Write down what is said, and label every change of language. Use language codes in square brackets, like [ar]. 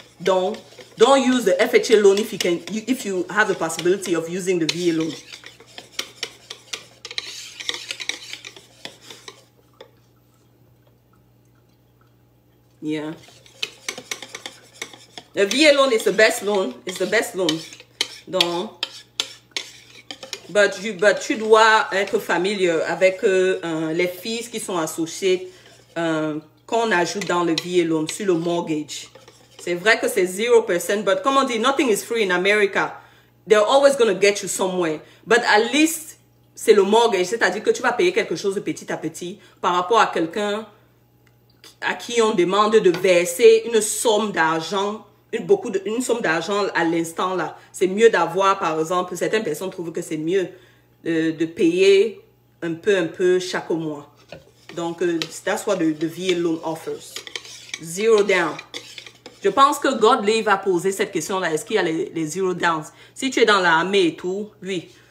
[en] Don't use the FHA loan if you have the possibility of using the VA loan. Yeah. The VA loan is the best loan. It's the best loan. [fr] Donc, tu dois être familier avec les fees qui sont associées qu'on ajoute dans le VA loan sur le mortgage. C'est vrai que c'est 0%, but comme on dit, [en] nothing is free in America. They're always going to get you somewhere. But at least, [fr] c'est le mortgage, c'est-à-dire que tu vas payer quelque chose de petit à petit par rapport à quelqu'un à qui on demande de verser une somme d'argent. Une somme d'argent à l'instant là. C'est mieux d'avoir, par exemple, certaines personnes trouvent que c'est mieux de payer un peu chaque mois. [en] Donc, that's what the VA loan offers. Zero down. [fr] Je pense que Godly va poser cette question-là. Est-ce qu'il y a les zero downs? Si tu es dans l'armée et tout, oui.